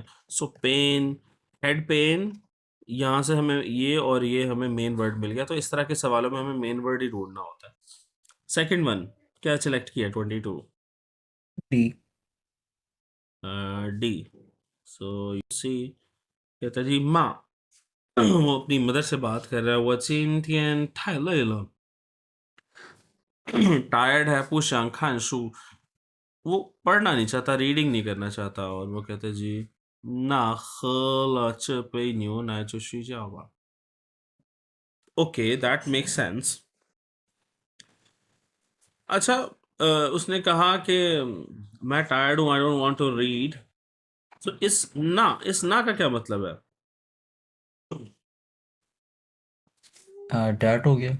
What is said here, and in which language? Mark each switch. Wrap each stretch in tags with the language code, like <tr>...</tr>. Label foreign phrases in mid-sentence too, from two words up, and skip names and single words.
<hi>सो पेन, हेड पेन, यहाँ से हमें ये हमें</hi> <en>main word</en> <hi>मिल गया। तो इस तरह के सवालों में हमें</hi> <en>main word</en> <hi>ही ढूंढना होता है।</hi> <en>second one</en> <hi>क्या सिलेक्ट किया? 22 डी। डी।</hi> <en>so you see,</en> <hi>कहता जी माँ, वो अपनी मदर से बात कर रहा है। वो</hi> <zh>今天太累了</zh> <hi>टायर्ड है,</hi> <zh>不想看书।</zh> <hi>वो पढ़ना नहीं चाहता, रीडिंग नहीं करना चाहता। और वो कहते जी</hi> <zh>那喝了这杯牛奶就睡觉吧।</zh> <en>OK, that make sense.</en> <hi>अच्छा, उसने कहा कि मैं टायर्ड हूँ,</hi> <en>I don't want to read.</en> <hi>तो इस ना का क्या मतलब है? डैट हो गया।</hi>